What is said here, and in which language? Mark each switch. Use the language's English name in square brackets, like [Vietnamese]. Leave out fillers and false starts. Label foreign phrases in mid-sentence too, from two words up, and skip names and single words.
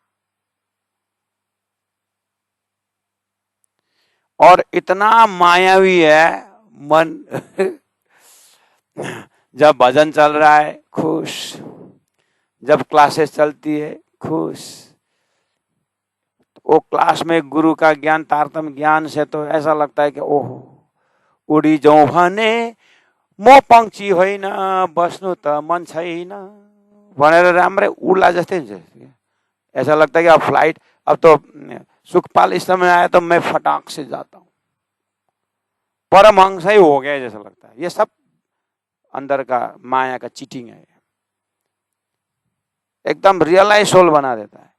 [Hindi] और इतना मायावी है मन जब भजन चल रहा है खुश, जब क्लासेस चलती है खुश, वो क्लास में गुरु का ज्ञान, तारतम ज्ञान से तो ऐसा लगता है कि ओहो उडी जाऊं [Nepali] भने म पंक्षी होइन, बस्नु त मन छैन भनेर राम्रै उड्ला जस्तै हुन्छ। [Hindi] ऐसा लगता है कि अब फ्लाइट, अब तो सुखपाल इस समय आया तो मैं फटाक से जाता हूं, परमहंस ही हो गया जैसा लगता है। ये सब अंदर का माया का चीटिंग है, एकदम [English] realise soul [Hindi] बना देता है।